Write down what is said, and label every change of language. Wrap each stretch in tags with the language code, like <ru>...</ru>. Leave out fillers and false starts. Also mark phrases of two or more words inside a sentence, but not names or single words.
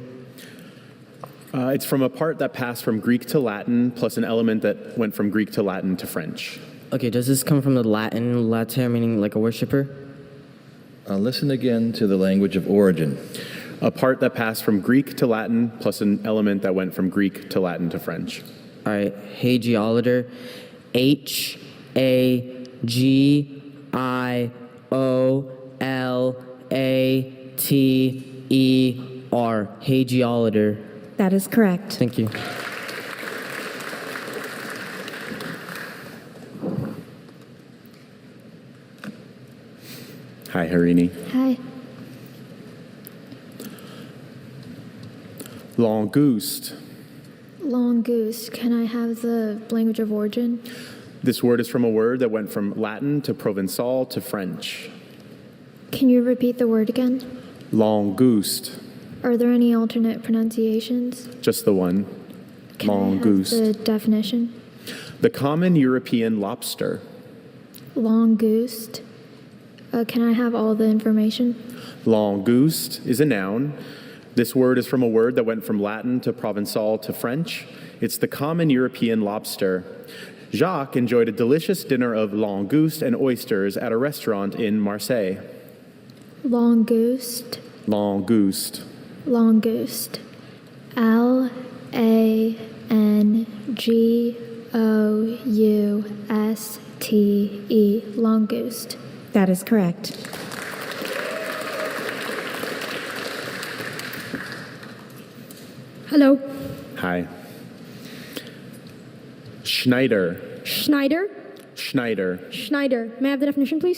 <en>It's from a part that passed from Greek to Latin plus an element that went from Greek to Latin to French. Okay, does this come from the Latin, later, meaning like a worshiper? Listen again to the language of origin. A part that passed from Greek to Latin plus an element that went from Greek to Latin to French. All right, hagiolator, H-A-G-I-O-L-A-T-E-R, hagiolator. That is correct. Thank you. Hi, Harini. Hi. Langouste. Longoose, can I have the language of origin? This word is from a word that went from Latin to Provençal to French. Can you repeat the word again? Langouste. Are there any alternate pronunciations? Just the one. Can Langouste. I have the definition? The common European lobster. Langouste. Can I have all the information? Langouste is a noun. This word is from a word that went from Latin to Provençal to French. It's the common European lobster. Jacques enjoyed a delicious dinner of langouste and oysters at a restaurant in Marseille. Langouste. Langouste. Langouste. L-A-N-G-O-U-S-T-E. Langouste. That is correct. Hello. Hi. Schneider. Schneider. Schneider. Schneider. May I have the definition, please?</en>